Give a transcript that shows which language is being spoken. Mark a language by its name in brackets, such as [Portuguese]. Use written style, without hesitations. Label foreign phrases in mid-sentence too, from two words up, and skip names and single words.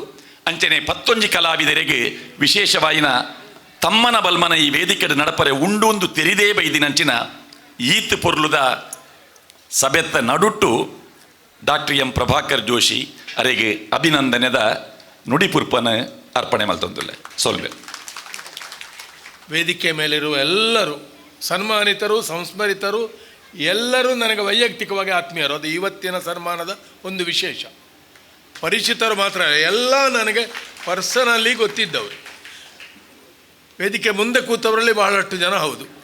[Tulu] ಅಂಚನೆ 11 ಕಲಾವಿದರಿಗೆ ವಿಶೇಷವಾಯಿನ ತಮ್ಮನ ಬಲ್ಮನ ಈ ವೇದಿಕೆ ನಡಪರೆ ಉಂಡು ಒಂದು ತೆರಿದೇ ಬೈದಿನಂಚಿನ ಈತ್ ಪೊರ್ಲುದ ಸಭೆತ್ತ ನಡುಟ್ಟು ಡಾಕ್ಟರ್ ಎಂ ಪ್ರಭಾಕರ್ ಜೋಶಿ ಅರೆಗೆ ಅಭಿನಂದನೆದ ನುಡಿಪುರ್ಪನ ಅರ್ಪಣೆ ಮಲ್ತೊಂದುಲ್ಲೆ ಸೊಲ್ವೆ. [Kannada] ವೇದಿಕೆ ಮೇಲಿರುವ ಎಲ್ಲರೂ ಸನ್ಮಾನಿತರು ಸಂಸ್ಮರಿತರು ಎಲ್ಲರೂ ನನಗೆ ವೈಯಕ್ತಿಕವಾಗಿ ಆತ್ಮೀಯರು. ಅದು ಇವತ್ತಿನ ಸನ್ಮಾನದ ಒಂದು ವಿಶೇಷ. ಪರಿಚಿತರು ಮಾತ್ರ ಎಲ್ಲ ನನಗೆ ಪರ್ಸನಲಿ ಗೊತ್ತಿದ್ದವರು. ವೇದಿಕೆ ಮುಂದೆ ಕೂತವರಲ್ಲಿ ಬಹಳಷ್ಟು ಜನ ಹೌದು.